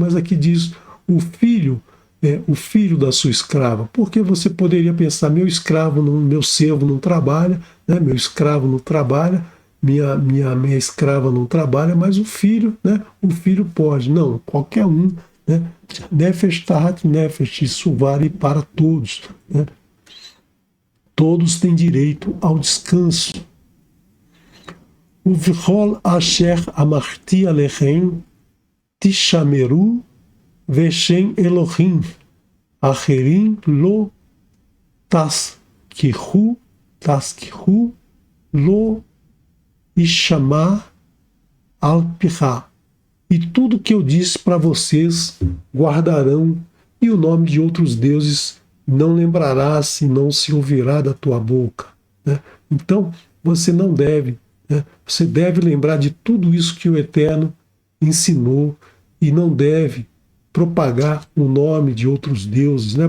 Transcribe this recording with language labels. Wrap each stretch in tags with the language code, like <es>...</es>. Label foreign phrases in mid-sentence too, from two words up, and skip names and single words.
<pt>Mas aqui diz o filho da sua escrava, porque você poderia pensar, meu servo não trabalha, né? Meu escravo não trabalha, minha escrava não trabalha, mas o filho, né? O filho pode. Não, qualquer um, né?</pt> <he>נפש תחת נפש,</he> <pt>isso vale para todos, né? Todos têm direito ao descanso.</pt> <he>ובכל אשר אמרתי אליכם תשמרו ושם אלהים אחרים לא תזכירו לא ישמע על פיך.</he> <pt>E tudo que eu disse para vocês guardarão, e o nome de outros deuses não lembrarás e não se ouvirá da tua boca, né? Então, você não deve, né? Você deve lembrar de tudo isso que o Eterno ensinou, e não deve propagar o nome de outros deuses, né?</pt>